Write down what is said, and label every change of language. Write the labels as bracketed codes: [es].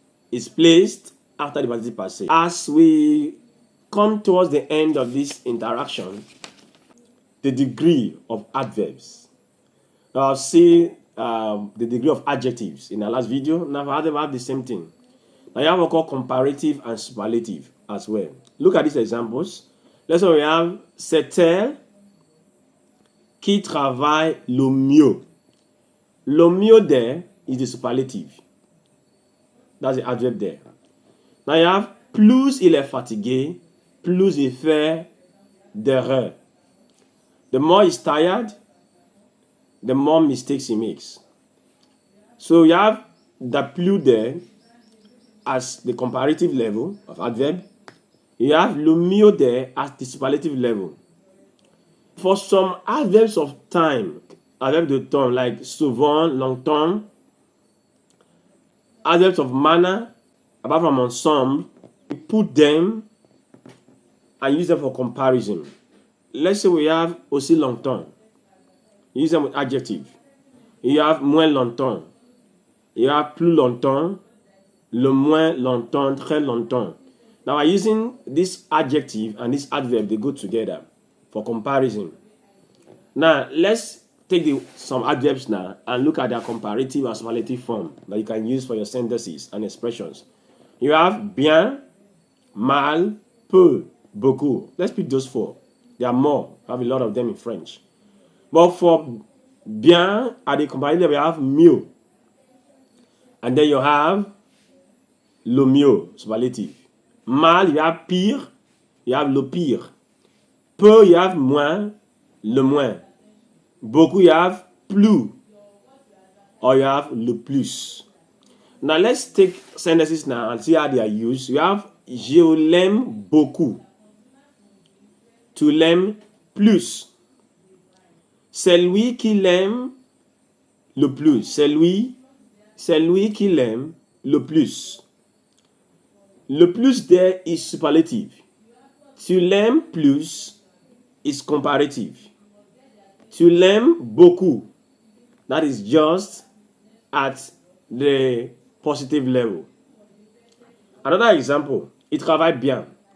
[en] It's placed after the participle passé. As we come towards the end of this interaction, the degree of adverbs. Now I'll see the degree of adjectives in the last video. Now I have the same thing. Now you have what called comparative and superlative as well. Look at these examples. Let's say we have [fr] c'est elle qui travaille le mieux. [en] Le mieux there is the superlative. That's the adverb there. Now you have [fr] plus il est fatigué, plus il fait d'erreurs. [en] The more he's tired, the more mistakes he makes. So you have the plus there as the comparative level of adverb. You have le mieux there as the superlative level. For some adverbs of time, adverbs de temps like souvent, longtemps, adverbs of manner, apart from ensemble, you put them and use them for comparison. Let's say we have aussi longtemps. Use them with adjective. You have moins longtemps. You have plus longtemps, le moins longtemps, très longtemps. Now, by using this adjective and this adverb, they go together for comparison. Now, let's take some adverbs now and look at their comparative and superlative form that you can use for your sentences and expressions. You have bien, mal, peu, beaucoup. Let's pick those four. There are more. We have a lot of them in French. But for bien, at the comparative, we have mieux. And then you have le mieux, superlative. Mal, you have pire, you have le pire. Peu, you have moins, le moins. Beaucoup, you have plus, or you have le plus. Now let's take sentences now and see how they are used. [fr] You have je l'aime beaucoup. Tu l'aimes plus. C'est lui qui l'aime le plus. C'est lui qui l'aime le plus. [en] Le plus there is superlative. [fr] Tu l'aimes plus [en] is comparative. [fr] Tu l'aimes beaucoup. [en] That is just at the positive level. Another example. [fr] Il travaille bien.